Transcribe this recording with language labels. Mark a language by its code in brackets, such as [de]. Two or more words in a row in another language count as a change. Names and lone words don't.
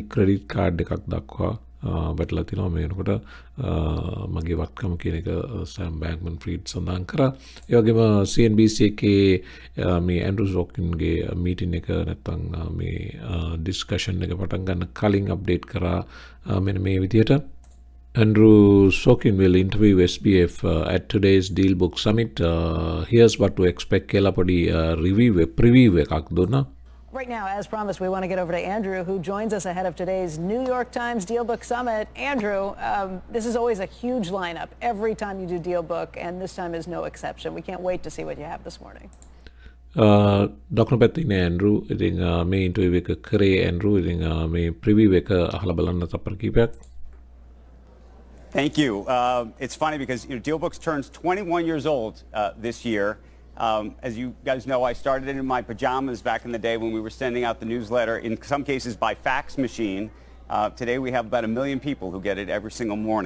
[en] credit card [si] එකක් දක්වා වැටලා තිනවා මේ වෙනකොට මගේ වත්කම කියන එක සෑම් බැන්ක්මන්-ෆ්‍රීඩ් සඳහන් කරා ඒ වගේම CNBC එකේ මේ ඇන්ඩ්‍රු සෝකින්ගේ මීටින් එක නැත්තම් මේ ඩිස්කෂන් එක පටන් ගන්න කලින් අප්ඩේට් කරා මෙන්න මේ විදිහට [en] Andrew Sokin will interview SBF at today's Deal Book Summit. Here's what to expect. [si] කියලා පොඩි preview එකක් දුන්නා. [en] Right now, as promised, we want to get over to Andrew, who joins us ahead of today's New York Times Deal Book Summit. Andrew, this is always a huge lineup every time you do Deal Book, and this time is no exception. We can't wait to see what you have this morning. [si] දකුණු පැත්තේ ඉන්නේ ඇන්ඩ්‍රු. ඉතින් මේ ඉන්ටර්විව් එක කරේ ඇන්ඩ්‍රු. ඉතින් මේ ප්‍රිවිව් එක අහලා බලන්න තප්පර කිහිපයක්. [en] Thank you. It's funny because Deal Books turns 21 years old this year. As you guys know, I started it in my pajamas back in the day when we were sending out the newsletter, in some cases by fax machine. Today we have about 1 million people who get it every single morning.